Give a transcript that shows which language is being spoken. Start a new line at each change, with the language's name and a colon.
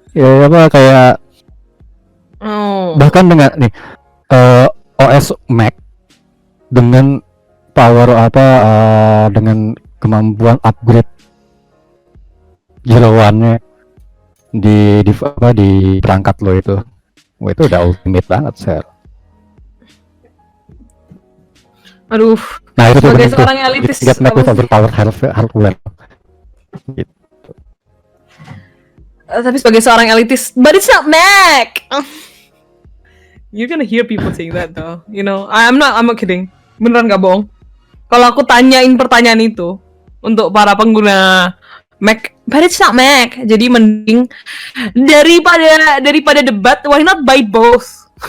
Indonesian: Ya apa kayak bahkan dengan nih OS Mac dengan power dengan kemampuan upgrade jeroannya di perangkat lo itu. Wah, itu udah ultimate banget, Sir. Aduh. Nah, itu sebagai seorang elitis
English: get Mac with overpowered hardware.
Indonesian: Gitu. Tapi sebagai seorang elitis,
English: but it's not Mac. You're gonna hear people saying that though. You know, I'm not kidding.
Indonesian: Beneran gak bohong. Kalau aku tanyain pertanyaan itu untuk para pengguna Mac,
English: but it's not Mac.
Indonesian: Jadi mending daripada debat,
English: why not buy both?